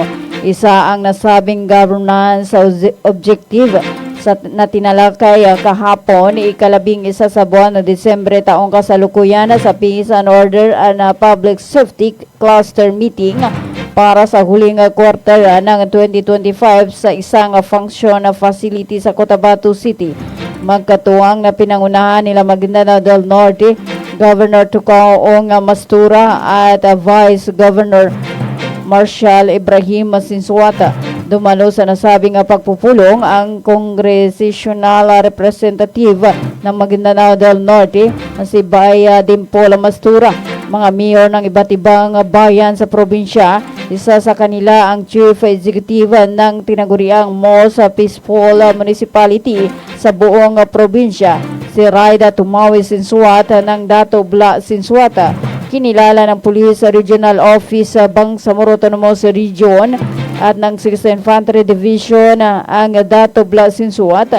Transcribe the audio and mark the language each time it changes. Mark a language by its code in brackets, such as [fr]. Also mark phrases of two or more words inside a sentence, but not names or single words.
[tl] Isa ang nasabing [en] governance objective [tl] na tinalakay kahapon, ika-11 sa buwan ng Disyembre taong kasalukuyan sa Peace and Order and Public Safety Cluster Meeting para sa huling quarter ng 2025 sa isang [en] function facility [tl] sa Cotabato City. Magkatuwang na pinangunahan nila Maguindanao del Norte, Governor Tucaong Mastura at Vice Governor Marshal Ibrahim Sinsuata. Dumalo sa nasabing pagpupulong ang [en] Congressional Representative [tl] ng Maguindanao del Norte na si Baya Dimpola Mastura, mga mayor ng iba't ibang bayan sa probinsya. Isa sa kanila ang [en] Chief Executive [tl] ng tinaguriang [en] Most Peaceful Municipality [tl] sa buong probinsya, si Raida Tumawi Sinsuata ng Dato Bla Sinsuata. Kinilala ng Police Regional Office sa Bangsamoro Autonomous Region at ng 6th Infantry Division ang Dato Bla Sinsuata.